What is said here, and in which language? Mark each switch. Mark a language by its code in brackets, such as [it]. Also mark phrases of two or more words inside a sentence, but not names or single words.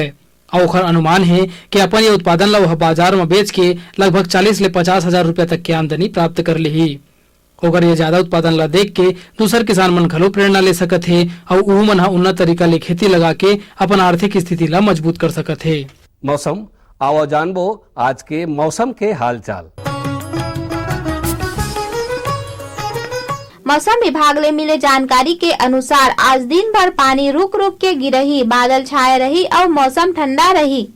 [hne] और ओखर अनुमान है कि अपन ये उत्पादन ला वह बाजार में बेच के लगभग 40 ले 50 हजार रुपया तक की आमदनी प्राप्त कर ली। अगर ये ज्यादा उत्पादन ला देख के दूसर किसान मन घलो प्रेरणा ले सकत है और उहू मन उन्नत तरीका ले खेती लगा के अपन आर्थिक स्थिति ला मजबूत कर सकत है। मौसम आओ जानबो आज के मौसम के हाल चाल। मौसम विभाग ले मिले जानकारी के अनुसार आज दिन भर पानी रुक रुक के गिरही, बादल छाए रही और मौसम ठंडा रही।